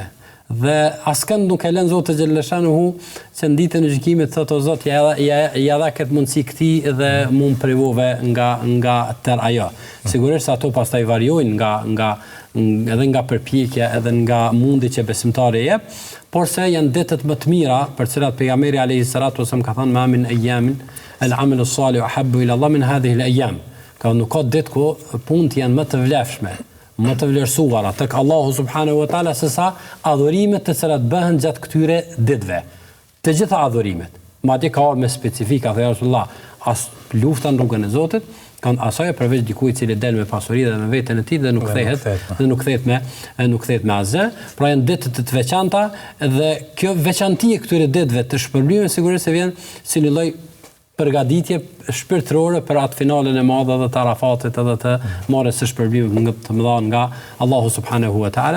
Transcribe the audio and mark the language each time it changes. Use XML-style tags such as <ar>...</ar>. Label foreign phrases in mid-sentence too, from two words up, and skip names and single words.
<sq>Dhe askënd nuk e lën Zoti xhallashanuhu që në ditën e gjykimit thotë o Zot ja dha këtë mundësi këtij dhe mund privove nga tër ajo. Sigurisht ato pastaj variojnë edhe nga përpjekja edhe nga mundi që besimtari jep, por se janë ditët më të mira për cilat pejgamberi</sq> <ar>عليه الصلاة والسلام</ar> <sq>ka thënë</sq> <ar>ما من أيام العمل الصالح أحب إلى الله من هذه الأيام.</ar> <sq>Ka nuk ka ditë ku punët janë më të vlefshme, më të vlerësuara tek Allahu</sq> <ar>سبحانه وتعالى</ar> <sq>se sa adhurimet të cilat bëhen gjatë këtyre ditëve. Të gjitha adhurimet. Madje ka me specifika, thë Rasulullah, as lufta në rrugën e Zotit, kanë asaj përveç dikujt i cili del me pasuri dhe me veten e tij dhe nuk kthehet me asgjë, pra janë ditë të veçanta dhe kjo veçanti e këtyre ditëve të shpërblimit sigurisht se vjen si një lloj përgatitje shpirtërore për atë finalen e madhe dhe të Arafatit edhe të marrjes së shpërblimit të mëdha nga Allahu</sq> <ar>سبحانه وتعالى.</ar>